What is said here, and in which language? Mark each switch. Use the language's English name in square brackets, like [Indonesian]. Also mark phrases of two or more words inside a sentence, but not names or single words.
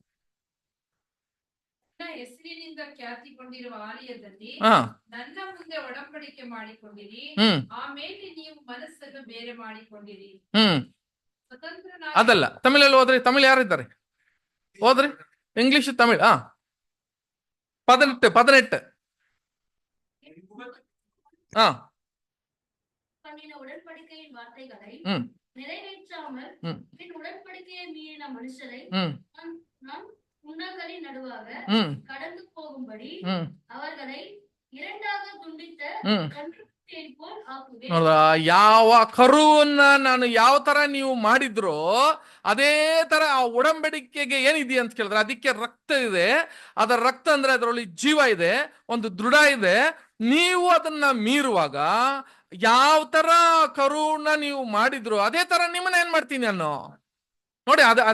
[Kannada] ಹೆಸರಿನಿಂದ ಖ್ಯಾತಿಗೊಂಡಿರುವ ಆಲಯದಲ್ಲಿ ನನ್ನ ಮುಂದೆ ಒಡಂಬಡಿಕೆ ಮಾಡಿಕೊಂಡಿರಿ. ಆಮೇಲೆ ನೀವು ಮನಸ್ಸನ್ನು ಬೇರೆ ಮಾಡಿಕೊಂಡಿರಿ. ಅದಲ್ಲ, ತಮಿಳಲ್ಲಿ ಓದ್ರಿ. ತಮಿಳ್ ಯಾರಿದ್ದಾರೆ? ಓದ್ರಿ. ಇಂಗ್ಲಿಷ್ ತಮಿಳ್ 18 [Tamil] உடன்படிக்கையின் வார்த்தைகளை நிறைவேற்றாமல் பின் உடன்படிக்கையை மீறின மனுஷரை நான் உன்னதரின் நடுவாக கடந்து போகும்படி அவர்களை இரண்டாக துண்டித்த கன்றுக்குட்டியைப் போல் ஆக்குவேன். [Kannada] ಯಾವ ಕರುವನ್ನ ನಾನು ಯಾವ ತರ ನೀವು ಮಾಡಿದ್ರೋ ಅದೇ ತರ ಆ ಒಡಂಬಡಿಕೆಗೆ ಏನಿದೆ ಅಂತ ಕೇಳಿದ್ರೆ ಅದಕ್ಕೆ ರಕ್ತ ಇದೆ. ಅದರ ರಕ್ತ ಅಂದ್ರೆ ಅದರಲ್ಲಿ ಜೀವ ಇದೆ, ಒಂದು ದೃಢ ಇದೆ. ನೀವು ಅದನ್ನ ಮೀರುವಾಗ ಯಾವ ತರ ಕರುವನ್ನ ನೀವು ಮಾಡಿದ್ರು ಅದೇ ತರ ನಿಮ್ಮನ್ನ ಏನ್ ಮಾಡ್ತೀನಿ ನಾನು ನೋಡಿ.